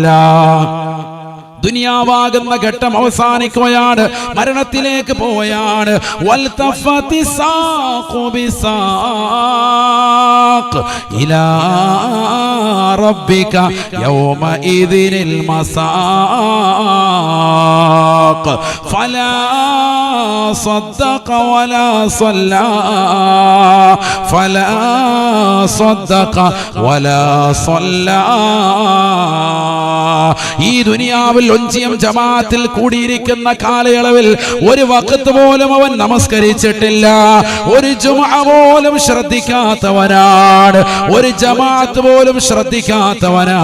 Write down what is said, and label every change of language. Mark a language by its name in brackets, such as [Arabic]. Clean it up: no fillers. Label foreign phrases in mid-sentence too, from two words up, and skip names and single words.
[Malayalam] ദുനിയാവാകുന്ന ഘട്ടം അവസാനിക്കുകയാണ്, മരണത്തിലേക്ക് പോവുകയാണ്. [Arabic] والتفت الساق بالساق إلى ربك يومئذ المساق فلا صدق ولا صلى فلا صدق ولا صلى. [Malayalam] ഈ ദുനിയാവിൽ ഒഞ്ചിയം ജമാഅത്തിൽ കൂടിയിരിക്കുന്ന കാലയളവിൽ ഒരു വഖത്ത് പോലും അവൻ നമസ്കരിച്ചിട്ടില്ല, ഒരു ജുമുഅ പോലും ശ്രദ്ധിക്കാത്തവനാണ്, ഒരു ജമാഅത്ത് പോലും ശ്രദ്ധിക്കാത്തവനാ.